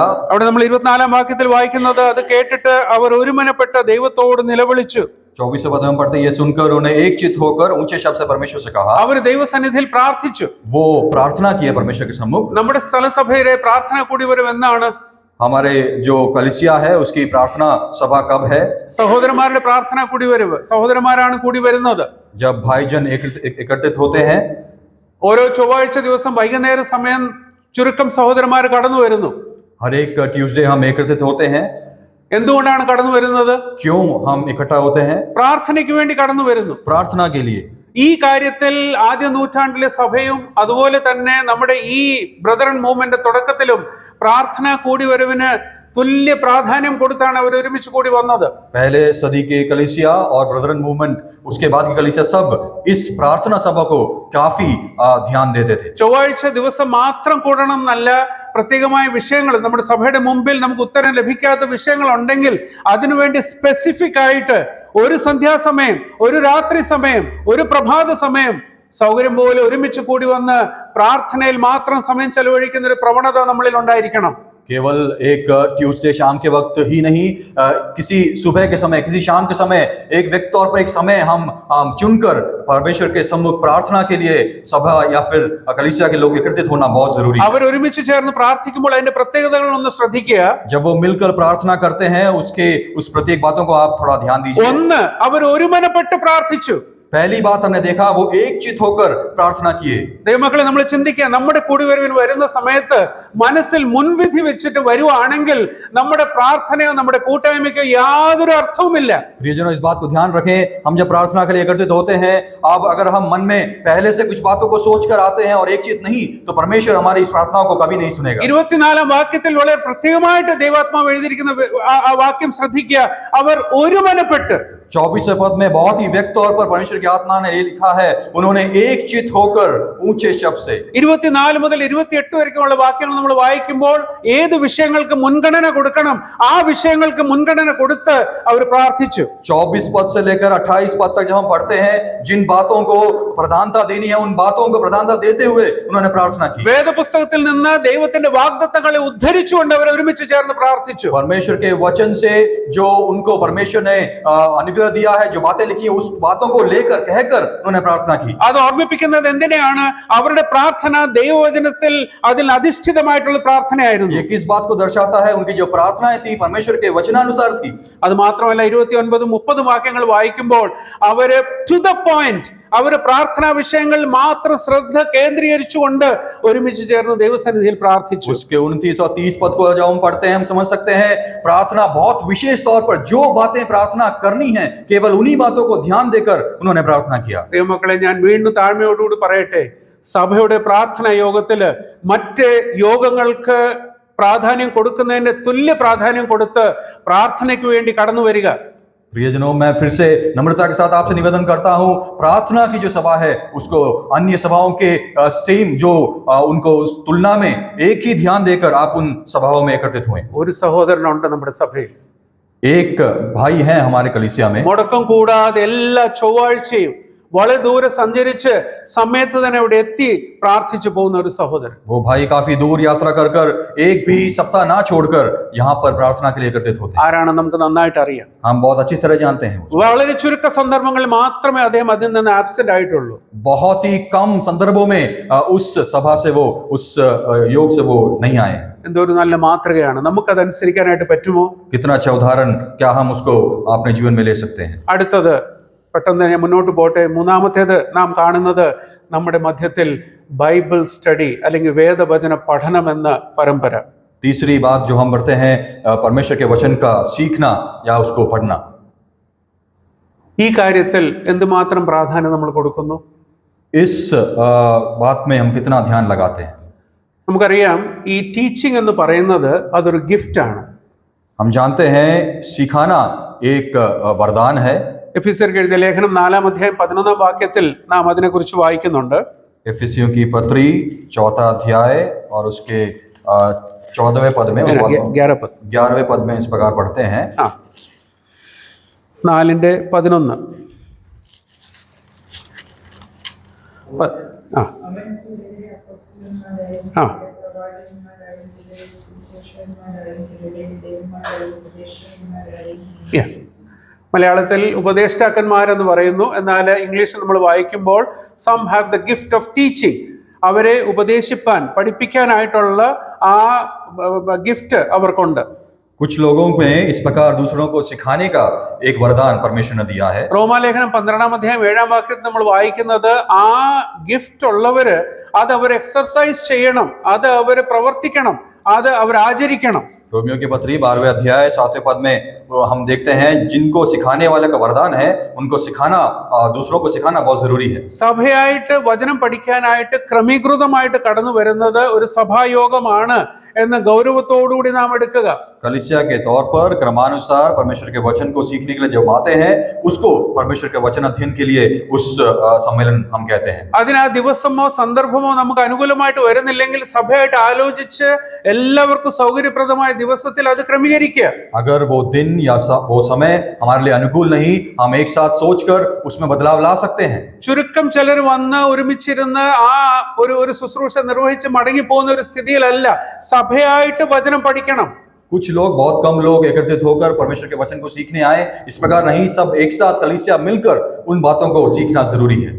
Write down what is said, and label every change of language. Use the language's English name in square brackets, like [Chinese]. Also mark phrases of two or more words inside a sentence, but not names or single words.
[Malayalam] അവിടെ നമ്മൾ 24-ാം വാക്യത്തിൽ വായിക്കുന്നത്, അത് കേട്ടിട്ട് അവർ ഒരുമനപ്പെട്ട ദൈവത്തോട് നിലവിളിച്ചു. [Hindi] 24वें पद में पढ़ते, ये सुनकर उन्होंने एक चित होकर ऊंचे शब्द से परमेश्वर से कहा. [Malayalam] അവർ ദൈവസന്നിധിയിൽ പ്രാർത്ഥിച്ചു. [Hindi] वो प्रार्थना किए परमेश्वर के सम्मुख. [Malayalam] നമ്മുടെ സ്ഥലസഭയിലെ പ്രാർത്ഥന കൂടിവരവ് എന്നാണ്? [Hindi] हमारे जो कलिसिया है उसकी प्रार्थना सभा कब है? [Malayalam] സഹോദരന്മാരുടെ പ്രാർത്ഥന കൂടിവരവ്. സഹോദരന്മാരാണ് കൂടി വരുന്നത്. [Hindi] जब भाईजन एकत्रित होते हैं. [Malayalam] ഓരോ ചൊവ്വാഴ്ച ദിവസം വൈകുന്നേര സമയം ചുരുക്കം സഹോദരന്മാർ കടന്നു വരുന്നു. [Hindi] हर एक ट्यूसडे हम एकत्रित होते हैं. [Malayalam] എന്തുകൊണ്ടാണ് കടന്നു വരുന്നത്? [Hindi] क्यों हम इकट्ठा होते हैं? [Malayalam] പ്രാർത്ഥനയ്ക്ക് വേണ്ടി കടന്നു വരുന്നു. [Hindi] प्रार्थना के लिए. [Malayalam] ഈ കാര്യത്തിൽ ആദ്യ നൂറ്റാണ്ടിലെ സഭയും അതുപോലെ തന്നെ നമ്മുടെ ഈ ബ്രദറൻ മൂവ്മെന്റ് തുടക്കത്തിലും പ്രാർത്ഥന കൂടിവരവിന് തുല്യ പ്രാധാന്യം കൊടുത്താണ് അവർ ഒരുമിച്ച് കൂടി വന്നത്. [Hindi] पहले सदी के कलीसिया और ब्रदरन मूवमेंट, उसके बाद की कलीसिया, सब इस प्रार्थना सभा को काफी ध्यान देते थे. [Malayalam] ചൊവ്വാഴ്ച ദിവസം മാത്രം കൂടണം എന്നല്ല, പ്രത്യേകമായ വിഷയങ്ങൾ, നമ്മുടെ സഭയുടെ മുമ്പിൽ നമുക്ക് ഉത്തരം ലഭിക്കാത്ത വിഷയങ്ങൾ ഉണ്ടെങ്കിൽ അതിനുവേണ്ടി സ്പെസിഫിക് ആയിട്ട് ഒരു സന്ധ്യാസമയം, ഒരു രാത്രി സമയം, ഒരു പ്രഭാത സമയം സൗകര്യം പോലെ ഒരുമിച്ച് കൂടി വന്ന് പ്രാർത്ഥനയിൽ മാത്രം സമയം ചെലവഴിക്കുന്ന ഒരു പ്രവണത നമ്മളിൽ ഉണ്ടായിരിക്കണം. [Hindi] केवल एक ट्यूसडे शाम के वक्त ही नहीं, किसी सुबह के समय, किसी शाम के समय, एक व्यक्ति तौर पर एक समय हम चुनकर परमेश्वर के सम्मुख प्रार्थना के लिए सभा या फिर कलीसिया के लोग एकत्रित होना बहुत जरूरी है. [Malayalam] അവർ ഒരുമിച്ച് ചേർന്ന് പ്രാർത്ഥിക്കുമ്പോൾ അതിന്റെ പ്രത്യേകതകൾ ഒന്ന് ശ്രദ്ധിക്കുക. [Hindi] जब वो मिलकर प्रार्थना करते हैं, उसके उस प्रत्येक बातों को आप थोड़ा ध्यान दीजिए. [Malayalam] ഒന്ന്, അവർ ഒരുമനപ്പെട്ട് പ്രാർത്ഥിച്ചു. [Hindi] पहली बात हमने देखा वो एक चित होकर प्रार्थना किए। [Malayalam] ദൈവമക്കളെ, നമ്മൾ ചിന്തിക്കുക, നമ്മുടെ കൂടിവരവിന് വരുന്ന സമയത്ത് മനസ്സിൽ മുൻവിധി വെച്ചിട്ട് വരുവാണെങ്കിൽ നമ്മുടെ പ്രാർത്ഥനയോ നമ്മുടെ കൂട്ടായ്മയ്ക്കോ യാതൊരു അർത്ഥവുമില്ല. [Hindi] प्रियजनों, इस बात को ध्यान रखें, हम जब प्रार्थना के लिए एकत्रित होते हैं, अब अगर हम मन में पहले से कुछ बातों को सोच कर आते हैं और एक चित नहीं, तो परमेश्वर हमारी इस प्रार्थनाओं को कभी नहीं सुनेगा। [Malayalam] 24-ാം വാക്യത്തിൽ വളരെ പ്രത്യേകമായിട്ട് ദൈവാത്മാവ് എഴുതിയിരിക്കുന്ന ആ വാക്യം ശ്രദ്ധിക്കുക. അവർ ഒരുമനപ്പെട്ട് [Hindi] 24वें पद में बहुत ही व्यक्त तौर पर परमेश्वर की आत्मा ने ये लिखा है, उन्होंने एक चित होकर ऊंचे शब्द से। [Malayalam] 24 മുതൽ 28 വരെയുള്ള വാക്യങ്ങൾ നമ്മൾ വായിക്കുമ്പോൾ ഏത് വിഷയങ്ങൾക്ക് മുൻഗണന കൊടുക്കണം ആ വിഷയങ്ങൾക്ക് മുൻഗണന കൊടുത്ത് അവർ പ്രാർത്ഥിച്ചു. [Hindi] 24 पद से लेकर 28 पद तक जब हम पढ़ते हैं, जिन बातों को प्रधानता देनी है उन बातों को प्रधानता देते हुए उन्होंने प्रार्थना की। [Malayalam] വേദപുസ്തകത്തിൽ നിന്ന് ദൈവത്തിന്റെ വാഗ്ദത്തങ്ങളെ ഉദ്ധരിച്ചുകൊണ്ട് അവർ ഒരുമിച്ച് ചേർന്ന് പ്രാർത്ഥിച്ചു. [Hindi] परमेश्वर के वचन से जो उनको परमेश्वर ने अनुग्रह दिया है, जो बातें लिखी है, उस बातों को लेकर कहकर उन्होंने प्रार्थना की। [Malayalam] അത് ഓർമ്മിപ്പിക്കുന്നത് എന്തിനെയാണ്? അവരുടെ പ്രാർത്ഥന ദൈവവചനത്തിൽ അതിൽ അധിഷ്ഠിതമായിട്ടുള്ള പ്രാർത്ഥനയായിരുന്നു. [Hindi] ये किस बात को दर्शाता है? उनकी जो प्रार्थनाएं थी परमेश्वर के वचनानुसार थी। [Malayalam] അത് മാത്രമല്ല 29-30 വാക്യങ്ങൾ വായിക്കുമ്പോൾ അവര് [English] to the point, [Malayalam] അവര് പ്രാർത്ഥനാ വിഷയങ്ങളിൽ മാത്രം ശ്രദ്ധ കേന്ദ്രീകരിച്ചുകൊണ്ട് ഒരുമിച്ച് ചേർന്ന് ദൈവസന്നിധിയിൽ പ്രാർത്ഥിച്ചു. [Hindi] उसके 29 और 30 पद को जब हम पढ़ते हैं, हम समझ सकते हैं प्रार्थना बहुत विशेष तौर पर जो बातें प्रार्थना करनी है केवल उन्हीं बातों को ध्यान देकर उन्होंने प्रार्थना किया। [Malayalam] ദൈവമക്കളെ, ഞാൻ വീണ്ടും താഴ്മയോടുകൂടി പറയട്ടെ, സഭയുടെ പ്രാർത്ഥനാ യോഗത്തില് മറ്റ് യോഗങ്ങൾക്ക് പ്രാധാന്യം കൊടുക്കുന്നതിന്റെ തുല്യ പ്രാധാന്യം കൊടുത്ത് പ്രാർത്ഥനയ്ക്ക് വേണ്ടി കടന്നു വരിക. [Hindi] प्रियजनों, मैं फिर से नम्रता के साथ आपसे निवेदन करता हूं, प्रार्थना की जो सभा है उसको अन्य सभाओं के सेम जो उनको उस तुलना में एक ही ध्यान देकर आप उन सभाओं में एकत्रित हुए। [Malayalam] ഒരു സഹോദരനുണ്ട് നമ്മുടെ സഭയിൽ, [Hindi] एक भाई है हमारे कलीसिया में, [Malayalam] മുടക്കം കൂടാതെ എല്ലാ ചൊവ്വാഴ്ചയും വളരെ ദൂരെ സഞ്ചരിച്ച് സമയത്ത് തന്നെ ഇവിടെ എത്തി പ്രാർത്ഥിച്ചു പോകുന്ന ഒരു സഹോദരൻ. [Hindi] वो भाई काफी दूर यात्रा कर कर एक भी सप्ताह ना छोड़कर यहाँ पर प्रार्थना के लिए एकत्रित होते हैं। [Malayalam] ആരാണ് നമുക്ക് നന്നായിട്ട് അറിയാം. [Hindi] हम बहुत अच्छी तरह जानते हैं उसको। [Malayalam] വളരെ ചുരുക്ക സന്ദർഭങ്ങളിൽ മാത്രമേ അദ്ദേഹം അതിൽ നിന്ന് ആബ്സെന്റ് ആയിട്ടുള്ളൂ. [Hindi] बहुत ही कम संदर्भों में उस सभा से वो उस योग से वो नहीं आए। [Malayalam] എന്തൊരു നല്ല മാതൃകയാണ്. നമുക്കതനുസരിക്കാനായിട്ട് പറ്റുമോ? [Hindi] कितना अच्छा उदाहरण, क्या हम उसको अपने जीवन में ले सकते हैं? [Malayalam] അടുത്തത്, പെട്ടെന്ന് ഞാൻ മുന്നോട്ട് പോട്ടെ. മൂന്നാമത്തേത് നാം കാണുന്നത് നമ്മുടെ മധ്യത്തിൽ [English] Bible study [Malayalam] അല്ലെങ്കിൽ വേദവചന പഠനം എന്ന പരമ്പര. [Hindi] तीसरी बात जो हम बढ़ते हैं, परमेश्वर के वचन का सीखना या उसको पढ़ना। [Malayalam] ഈ കാര്യത്തിൽ എന്തുമാത്രം പ്രാധാന്യം നമ്മൾ കൊടുക്കുന്നു? [Hindi] इस बात में हम कितना ध्यान लगाते हैं? [Malayalam] നമുക്കറിയാം, ഈ ടീച്ചിങ് എന്ന് പറയുന്നത് അതൊരു ഗിഫ്റ്റാണ്. [Hindi] हम जानते हैं सिखाना एक वरदान है। [Malayalam] എഫെസ്യർക്ക് എഴുതിയ ലേഖനം 4-ാം അധ്യായം 11-ാം വാക്യത്തിൽ നാം അതിനെക്കുറിച്ച് വായിക്കുന്നുണ്ട്. [Hindi] एफिसियों की पत्री 4वां अध्याय और उसके 14वें पद में 11वें पद में इस प्रकार पढ़ते हैं। [Malayalam] 4:11 മലയാളത്തിൽ ഉപദേഷ്ടാക്കന്മാരെന്ന് പറയുന്നു. എന്നാൽ ഇംഗ്ലീഷിൽ നമ്മൾ വായിക്കുമ്പോൾ [English] some have the gift of teaching. [Malayalam] അവരെ ഉപദേശിപ്പാൻ, പഠിപ്പിക്കാനായിട്ടുള്ള ആ ഗിഫ്റ്റ് അവർക്കുണ്ട്. [Hindi] कुछ लोगों में इस प्रकार दूसरों को सिखाने का एक वरदान परमेश्वर ने दिया है। [Malayalam] റോമാലേഖനം 12-ാം അധ്യായം 7-ാം വാക്യത്തിൽ നമ്മൾ വായിക്കുന്നത് ആ ഗിഫ്റ്റ് ഉള്ളവര് അത് അവർ എക്സർസൈസ് ചെയ്യണം, അത് അവർ പ്രവർത്തിക്കണം, അത് അവർ ആചരിക്കണം. [Hindi] रोमियो की पत्री 12वें अध्याय 7वें पद में हम देखते हैं जिनको सिखाने वाले का वरदान है उनको सिखाना, दूसरों को सिखाना बहुत जरूरी है। [Malayalam] സഭയായിട്ട് വചനം പഠിക്കാനായിട്ട് ക്രമീകൃതമായിട്ട് കടന്നു വരുന്നത് ഒരു സഭായോഗമാണ് എന്ന ഗൗരവത്തോടുകൂടി നാം എടുക്കുക. [Hindi] कलीसिया के तौर पर क्रमानुसार परमेश्वर के वचन को सीखने के लिए जब आते हैं उसको परमेश्वर के वचन अध्ययन के लिए उस सम्मेलन हम कहते हैं। [Malayalam] അതിന് ആ ദിവസമോ സന്ദർഭമോ നമുക്ക് അനുകൂലമായിട്ട് വരുന്നില്ലെങ്കിൽ സഭയായിട്ട് ആലോചിച്ച് എല്ലാവർക്കും സൗകര്യപ്രദമായ ദിവസത്തിൽ അത് ക്രമീകരിക്കുക. [Hindi] अगर वो दिन या वो समय हमारे लिए अनुकूल नहीं, हम एक साथ सोचकर उसमें बदलाव ला सकते हैं। [Malayalam] ചുരുക്കം ചിലർ വന്ന് ഒരുമിച്ചിരുന്ന് ആ ഒരു ശുശ്രൂഷ നിർവഹിച്ച് മടങ്ങി പോകുന്ന ഒരു സ്ഥിതിയിലല്ല. സഭയായിട്ട് വചനം പഠിക്കണം. [Hindi] कुछ लोग, बहुत कम लोग एकत्रित होकर परमेश्वर के वचन को सीखने आए, इस प्रकार नहीं, सब एक साथ कलीसिया मिलकर उन बातों को सीखना जरूरी है।